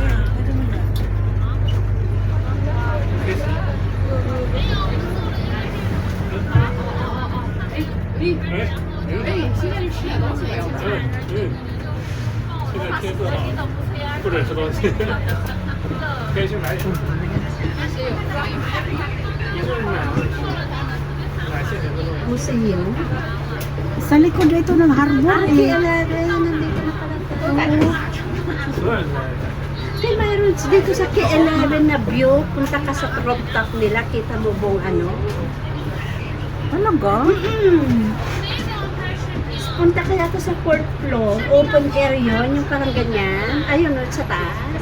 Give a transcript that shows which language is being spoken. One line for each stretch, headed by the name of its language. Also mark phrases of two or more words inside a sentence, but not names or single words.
Chinese: 现在就吃点东西吧，要不然。现在天色好，不准吃东西，可以去买点。买现成的东西。
English: Museum.
Filipino: Sa likod ito ng harbor Ah, eh. K11. Nandito na pala tayo.
Chinese: 所有人都在。
Filipino: Hey, mayroon dito sa K11 na view. Punta ka sa rooftop nila. Kita mo buong ano. Talaga? Punta kaya to sa
English: 4th floor. Open area.
Filipino: Yung parang ganyan. Ayun, no, sa taas.